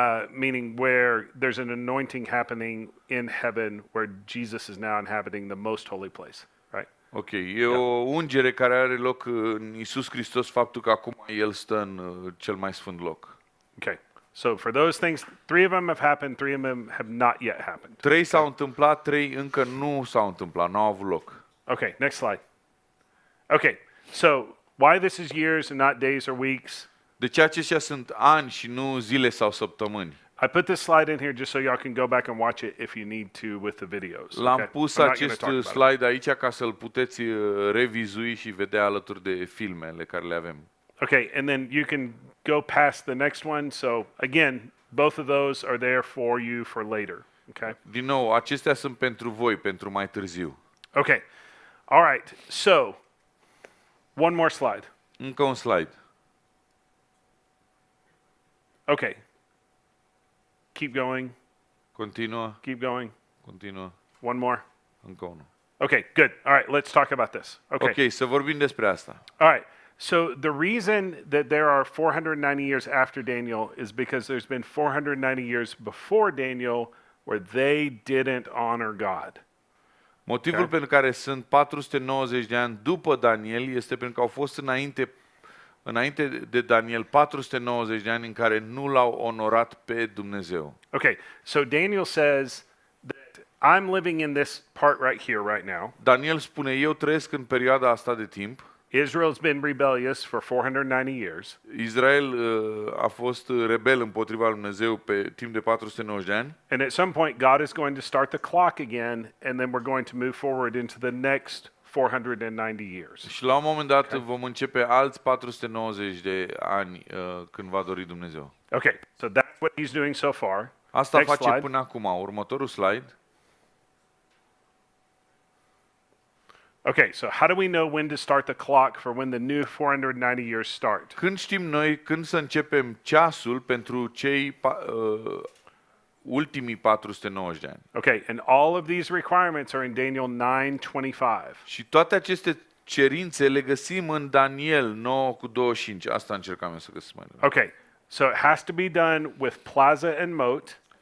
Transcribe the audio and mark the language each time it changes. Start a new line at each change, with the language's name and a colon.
English: meaning where there's an anointing happening in heaven where Jesus is now inhabiting the most holy place, right?
Romanian: Ok, e o ungere care are loc în Iisus Hristos, faptul că acum El stă în cel mai sfânt loc.
English: Okay. So for those things, 3 of them have happened, 3 of them have not yet happened.
Romanian: 3 s-au întâmplat, 3 încă nu s-au întâmplat, nu au avut loc.
English: Okay, next slide. Okay, so why this is years and not days or weeks?
Romanian: De ce aceștia sunt ani și nu zile sau săptămâni?
English: I put this slide in here just so y'all can go back and watch it if you need to with the videos.
Romanian: L-am
English: okay?
Romanian: pus
English: I'm not gonna
Romanian: acest
English: talk about it.
Romanian: slide aici ca să-l puteți revizui și vedea alături de filmele care le avem.
English: Okay, and then you can go past the next one. So again, both of those are there for you for later. Okay.
Romanian: Din nou, acestea sunt pentru voi, pentru mai târziu.
English: Okay. All right. So one more slide.
Romanian: Încă un slide.
English: Okay. Keep going.
Romanian: Continuă,
English: Keep going.
Romanian: continuă,
English: One more.
Romanian: încă unul.
English: Okay, good. All right, let's talk about this. Okay.
Romanian: Ok, să vorbim despre asta.
English: All right. So the reason that there are 490 years after Daniel is because there's been 490 years before Daniel where they didn't honor God.
Romanian: Motivul pentru care sunt 490 de ani după Daniel este pentru că au fost înainte de Daniel 490 de ani în care nu l-au onorat pe Dumnezeu.
English: Okay, so Daniel says that I'm living in this part right here, right now.
Romanian: Daniel spune, eu trăiesc în perioada asta de timp.
English: Israel's been rebellious for 490 years.
Romanian: Israel a fost rebel împotriva lui Dumnezeu pe timp de 490 de ani.
English: And at some point, God is going to start the clock again, and then we're going to move forward into the next 490 years.
Romanian: Și la un moment dat vom începe alți 490 de ani când va dori Dumnezeu.
English: Okay, so that's what he's doing so far.
Romanian: Asta
English: Next
Romanian: face
English: slide.
Romanian: până acum. Următorul slide.
English: Okay, so how do we know when to start the clock for when the new 490 years start?
Romanian: Când știm noi când să începem ceasul pentru cei ultimii 490 de ani? Okay, and all of these requirements are in Daniel 9:25. Și toate aceste cerințe le găsim în Daniel 9:25. Asta încercam eu să găsesc mai devreme.
English: Okay, so it has to be done with plaza and moat.